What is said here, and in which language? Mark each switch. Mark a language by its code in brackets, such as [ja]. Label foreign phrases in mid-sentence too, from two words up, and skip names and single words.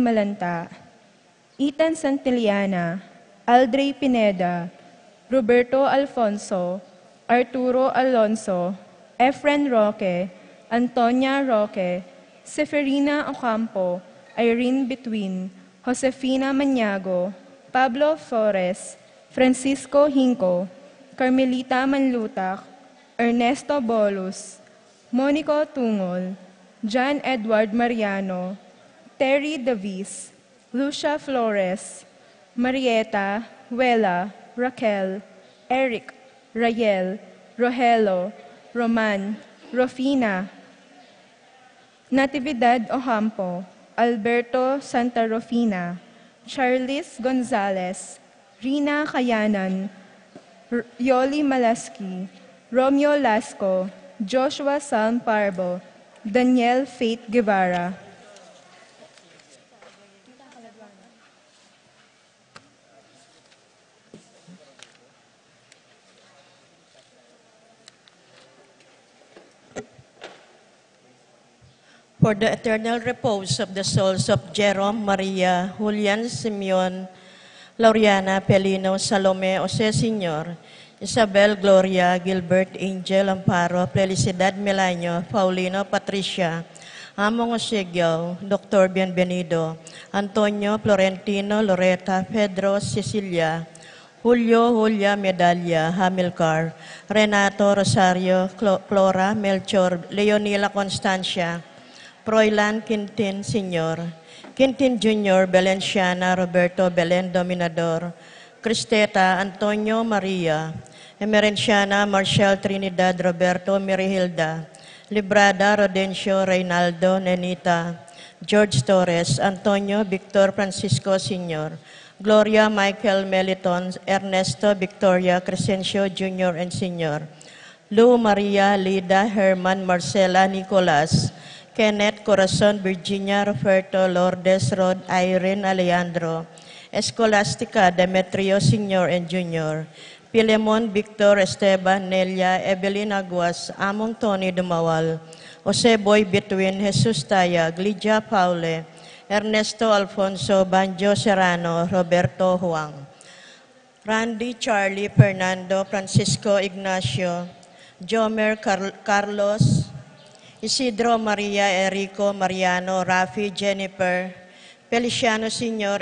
[en] Malanta, Ethan Santillana, Aldrey Pineda, Roberto Alfonso, Arturo Alonso, Efren Roque, Antonia Roque, Seferina Ocampo, Irene Between, Josefina Maniago, Pablo Flores, Francisco Hinco, Carmelita Manlutak, Ernesto Bolus, Monico Tungol, John Edward Mariano, Terry Davis, Lucia Flores, Marieta, Wela, Raquel, Eric, Rayel, Rogelio, Roman, Rofina, Natividad Ocampo, Alberto Santa Rofina, Charles Gonzalez, Rina Kayanan, Yoli Malaski, Romeo Lasco, Joshua Sam Parbo, Daniel Faith Guevara. For the eternal repose of the souls of Jerome Maria, Julian Simeon, Lauriana Pelino, Salome, Jose Senior, Isabel Gloria, Gilbert Angel Amparo, Felicidad Milanio, Paulino Patricia, Among Osegiao, Dr. Bienvenido, Antonio Florentino, Loretta, Pedro Cecilia, Julio Julia Medalla, Hamilcar, Renato Rosario, Flora Melchor, Leonila Constancia, Froilan Quintin Sr., Quintin Jr., Belenciana, Roberto Belen Dominador, Cristeta Antonio Maria, Emerenciana Marcial Trinidad Roberto Mirihilda, Librada Rodencio Reynaldo Nenita, George Torres, Antonio Victor Francisco Sr., Gloria Michael Meliton, Ernesto Victoria Crescencio Jr. and Sr., Lou Maria Lida Herman Marcela Nicolas, Kenneth Corazon Virginia Roberto Lourdes Rod Irene Alejandro, Escolastica Demetrio Sr. and Jr., Pilemon Victor Esteban Nelia Evelyn Aguas, Among Tony Dumawal, Jose Boy Between, Jesus Tayag, Lydia Paule, Ernesto Alfonso Banjo Serrano, Roberto Huang, Randy Charlie Fernando Francisco Ignacio, Jomer Carlos, Isidro Maria Erico Mariano, Rafi Jennifer, Feliciano Sr.